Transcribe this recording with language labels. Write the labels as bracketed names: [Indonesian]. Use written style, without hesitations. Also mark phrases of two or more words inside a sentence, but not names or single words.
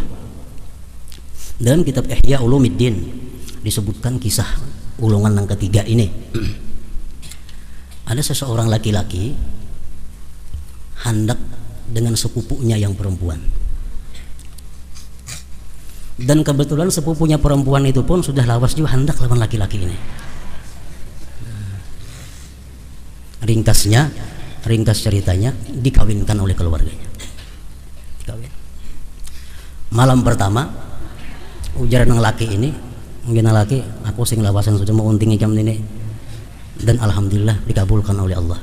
[Indonesian] Dalam kitab Ihya Ulumuddin disebutkan kisah ulungan yang ketiga ini. Ada seseorang laki-laki handak dengan sepupunya yang perempuan. Dan kebetulan sepupunya perempuan itu pun sudah lawas juga handak lawan laki-laki ini. Ringkas ceritanya, dikawinkan oleh keluarganya. Dikawin. Malam pertama, ujar nang laki ini, mungkin laki, [Banjar] aku sing lawasan sudah mau unting ikam [Indonesian] ini, dan alhamdulillah dikabulkan oleh Allah.